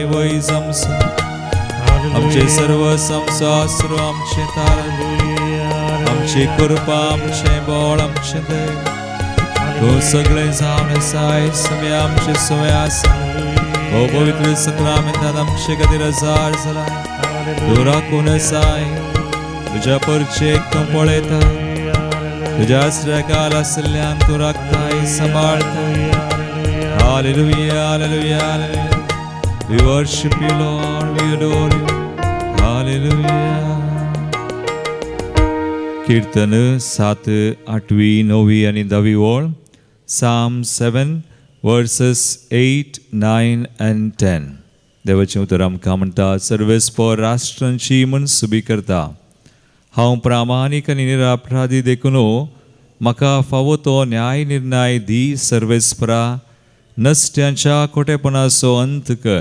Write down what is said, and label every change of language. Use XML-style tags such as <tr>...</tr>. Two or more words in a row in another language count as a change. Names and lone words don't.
<kok>वैज आमचे सर्व संसास्त्र आमचे तारण आमची कृपा आमचे बळ आमचे देव तो सगळे जावन आसाय समी आमचे सवय आसा हो पवित्र संक्रामेंतात आमचे खातीर हजार जाला तू राखून आसाय तुझ्या परचेक तूं पळयता तुझ्या आश्रयाखाल आशिल्ल्यान तूं राखताय सांबाळताय. हालेलुया हालेलुया हालेलुया.</kok> <en>We worship you Lord, we adore you.</en> <mr>Hallelujah. कीर्तन 7, 8, 9 आणि 10 ओळ.</mr> <en>Psalm 7 verses 8, 9 and 10.</en> <kok>देवाचें उतर आमकां म्हणटा सर्वेस्पर राष्ट्रांची मनसुबी करता. हांव प्रामाणीक आनी निरापराधी देखून म्हाका फावो तो न्याय निर्णय दी सर्वेस्परा. नसत्यांच्या खोटेपणाचो अंत कर.</kok>